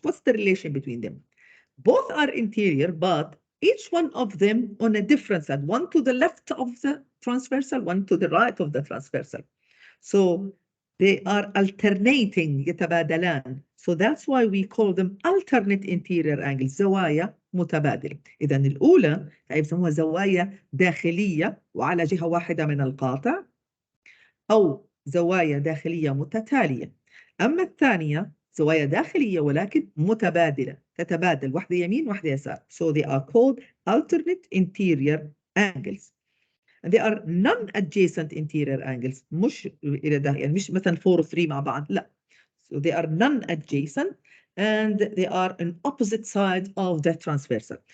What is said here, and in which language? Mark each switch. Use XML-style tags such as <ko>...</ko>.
<en>What's the relation between them? Both are interior, but each one of them on a different side. One to the left of the transversal, one to the right of the transversal. So they are alternating,</en> <ar>يتبادلان.</ar> <en>So that's why we call them alternate interior angles,</en> <ar>زوايا متبادلة. إذا الأولى يسموها زوايا داخلية وعلى جهة واحدة من القاطع، أو زوايا داخلية متتالية. أما الثانية زوايا داخلية ولكن متبادلة، تتبادل واحدة يمين واحدة يسار.</ar> <en>So they are called alternate interior angles. And they are non-adjacent interior angles.</en> <ar>مش إلى ده يعني مش مثلا 4 و 3 مع بعض، لا.</ar> <en>So they are non-adjacent and they are on opposite side of the transversal.</en>